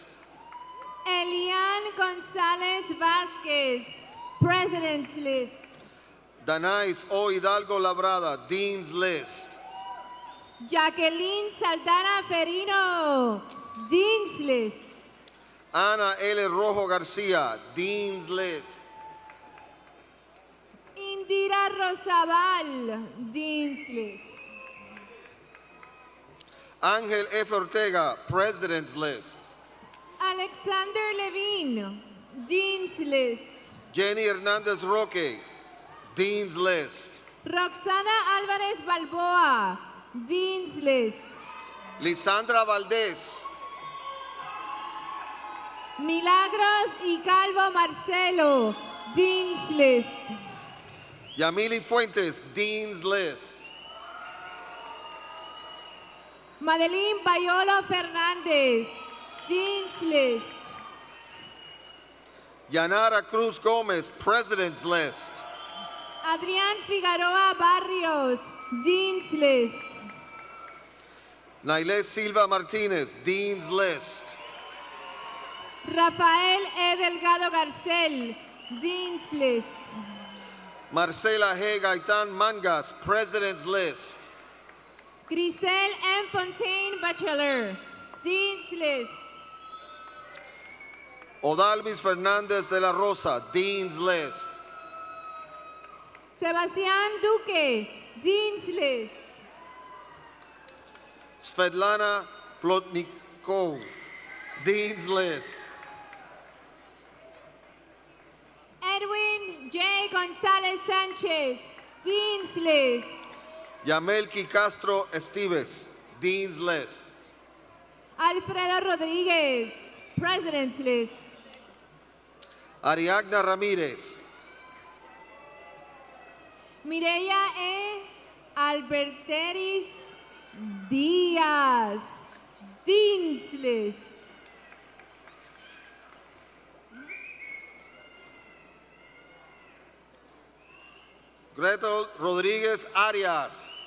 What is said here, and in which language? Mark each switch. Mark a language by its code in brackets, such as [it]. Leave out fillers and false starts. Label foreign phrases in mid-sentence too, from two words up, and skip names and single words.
[en] Elian González Vázquez, President's List. Danais O. Hidalgo Labrada, Dean's List. Jacqueline Saldana Ferino, Dean's List. Ana L. Rojo García, Dean's List. Indira Rosabal, Dean's List. Ángel F. Ortega, President's List. Alexander Levine, Dean's List. Jenny Hernandez Roque, Dean's List. Roxana Álvarez Balboa, Dean's List. Lisandra Valdés, Milagros y Calvo Marcelo, Dean's List. Yamili Fuentes, Dean's List. Madeline Bayolo Fernández, Dean's List. Yanara Cruz Gomez, President's List. Adrián Figueroa Barrios, Dean's List. Nailés Silva Martínez, Dean's List. Rafael E. Delgado Garcel, Dean's List. Marcela G. Gaitán Mangas, President's List. Grisel M. Fontaine Bachelor, Dean's List. Odalvis Fernández de la Rosa, Dean's List. Sebastián Duque, Dean's List. Svetlana Plotnikov, Dean's List. Edwin J. González Sánchez, Dean's List. Yamelki Castro Estives, Dean's List. Alfredo Rodríguez, President's List. Ariadna Ramírez, Mireya E. Alberteris Díaz, Dean's List. Gretel Rodríguez Arias,